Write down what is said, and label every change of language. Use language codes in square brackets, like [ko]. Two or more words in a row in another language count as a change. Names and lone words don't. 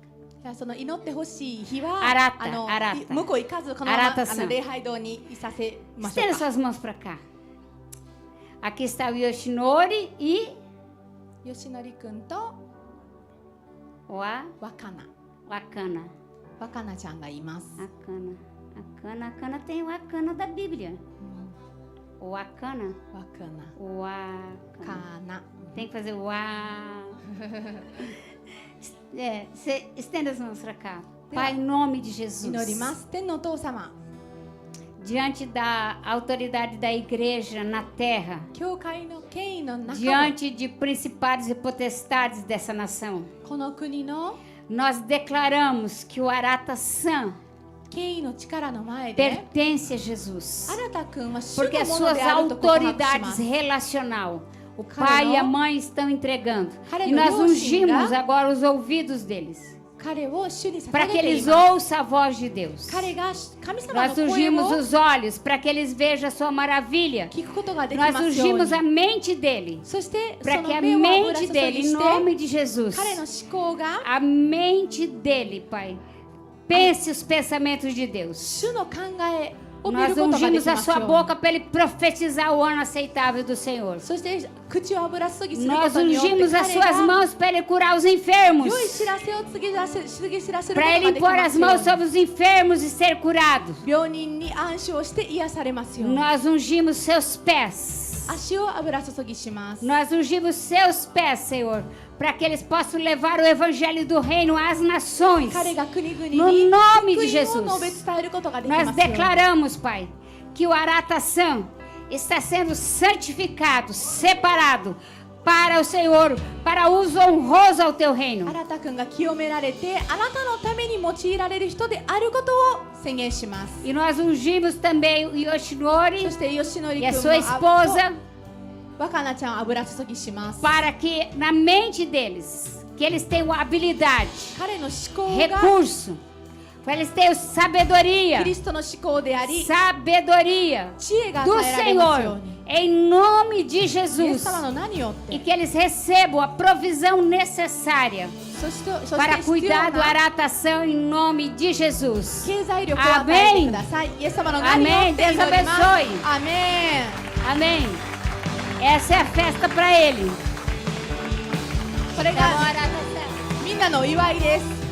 [ja] その祈ってほしい日はあらたあらた向こう行かずこのままあらたさん礼拝堂にいさせましょ [pt] Estenda [ja] うか。 [pt] suas mãos para cá. Aqui está o Yoshinori e [ja] 吉典くんと [pt] o [ja] 若菜 [pt] Akana. [ja] 若菜ちゃんがいます。 [pt] Akana tem o Akana da Bíblia. O Akana. [ja] 若菜 [pt] O [ja] か [pt] Akana. [ja] な [pt] Tem que fazer o A. Estenda as mãos para cá. Pai, em nome de Jesus. [ja] 祈ります。天のお父様、 [pt] Diante da autoridade da igreja na terra. [ja] 教会の権威の中で [pt] Diante de principados e potestades dessa nação. [ja] この国の [pt] Nós declaramos que o Arata-san [ja] 権威の力の前で [pt] pertence a Jesus. [ja] あなたくんは主 [pt] Porque [ja] の [pt] as [ja] もの [pt] suas [ja] であると告白しま [pt] autoridades [ja] す。 [pt] relacional, o pai e a mãe estão entregando. Cara, E nós eu ungimos xingar. agora os ouvidos deles, [ja] 彼を主に [pt] para [ja] 捧 [pt] que [ja] げてい [pt] eles [ja] ます。 [pt] ouçam a voz de Deus. [ja] 彼が神様 [pt] Nós [ja] の声 [pt] ungimos [ja] を [pt] os olhos, para que eles vejam a sua maravilha. [ja] 聞くことができ [pt] Nós [ja] ますよう [pt] ungimos [ja] に。 [pt] a mente dele, [ja] そしてそ [pt] para que [ja] の [pt] a [ja] 目を油 [pt] mente [ja] 注 [pt] dele, [ja] ぎ [pt] em [ja] して [pt] nome de Jesus, [ja] 彼の思考が [pt] a mente dele, Pai, pense os pensamentos de Deus. [ja] 主の考えを見る [pt] Nós [ja] ことがで [pt] ungimos [ja] き [pt] a [ja] ます [pt] sua [ja] ように。 [pt] boca para ele profetizar o ano aceitável do Senhor. [ja] そして口を油注ぎするこ [pt] Nós [ja] とによって [pt] ungimos as [ja] 彼 [pt] suas [ja] が [pt] mãos para ele curar os enfermos. [ja] 良い知らせを告げ知らせること [pt] Para [ja] が [pt] ele [ja] でき [pt] impor [ja] ま [pt] as [ja] すよう [pt] mãos [ja] に。 [pt] sobre os enfermos e ser curado. [ja] 病人に安心をして癒されますように。 [pt] Nós ungimos seus pés. [ja] 足を油注ぎします。 [pt] Nós ungimos seus pés, Senhor, para que eles possam levar o evangelho do reino às nações. [ja] 彼が国々に [pt] No nome de [ja] 福 [pt] Jesus. [ja] 音を述べ伝えることができ [pt] Nós [ja] ますように。 [pt] declaramos, Pai, que o Arataçã está sendo santificado, separado para o Senhor, para uso honroso ao teu reino. [ja] あなたくんが清められてあなたのために用いられる人であることを宣言します。 [pt] E nós ungimos também o [ja] そ [pt] Yoshinori [ja] して吉典 [pt] e a [ja] 君 [pt] sua [ja] の [pt] esposa [ja] 若菜ちゃんを油注ぎします。 [pt] para que na mente deles, que eles tenham habilidade, [ja] 彼の思考が [pt] recurso, para eles tenham sabedoria, [ja] キリストの思考であり [pt] sabedoria [ja] 知恵が [pt] do [ja] 与えられますよう [pt] Senhor, [ja] に。 [pt] em nome de [ja] イエス [pt] Jesus, [ja] 様の名によっ [pt] e [ja] て [pt] que eles recebam a provisão necessária [ja] そして [pt] para [ja] 必要 [pt] cuidar do [ja] な [pt] Aratação em nome de Jesus. [ja] 経済力を与えてください。イエス様の名によって祈ります。 [pt] Amém. Deus abençoe. [ja] アメン。 [pt] Amém. Essa é a festa para ele. [ja] これがみんなのお祝いです。